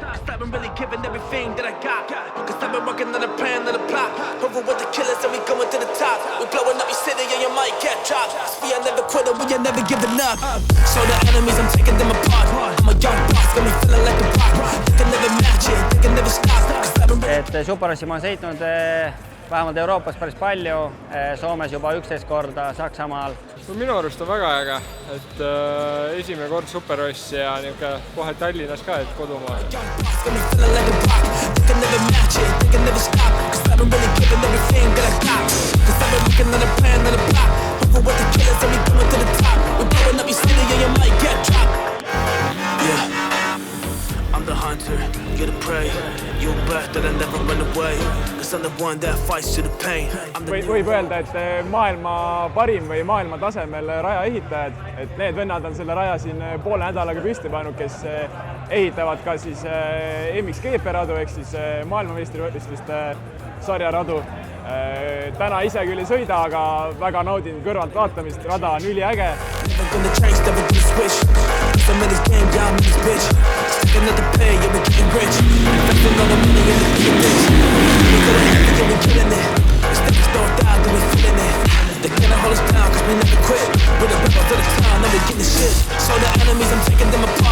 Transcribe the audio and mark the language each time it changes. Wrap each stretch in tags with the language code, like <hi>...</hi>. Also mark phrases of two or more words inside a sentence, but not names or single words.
<en>I haven't really given everything that I got. Cause I've been working on a plan, on a plot. Over with the killers and we going to the top. We blowing up your city and you might get dropped. Cause we are never quitting, we are never giving up. So the enemies, I'm taking them apart. I'm a young boss, got me feeling like a rock. They can never match it, they can never stop.</en> <et>Et Superbossi ma olen sõitnud vähemalt Euroopas päris palju, Soomes juba 11 korda, Saksamaal. Minu arust on väga äge, et esimene kord Superbossi ja kohe Tallinnas ka, et kodumaa.</et> <en>I'm the hunter, you're the prey. You're birth that I never run away. Cause I'm the one that fights to the pain.</en> <et>Võib öelda, et maailma parim või maailma tasemel raja ehitajad, et need vennad on selle raja siin poole nädalaga püsti pannud, kes ehitavad ka siis MXGP radu ehk siis maailmameistrivõistliste sarjaradu. Täna ise küll ei sõida, aga väga naudin kõrvalt vaatamist, rada on üliäge.</et> <en>Another pay, yeah, we're getting rich. Investing all the money in the things. We got it happy, yeah, we're killing it. The stickers don't die, then we're feeling it. They can't hold us down, cause we never quit. We're the rebels of the town, now we're getting shit. So the enemies, I'm taking them apart.</en>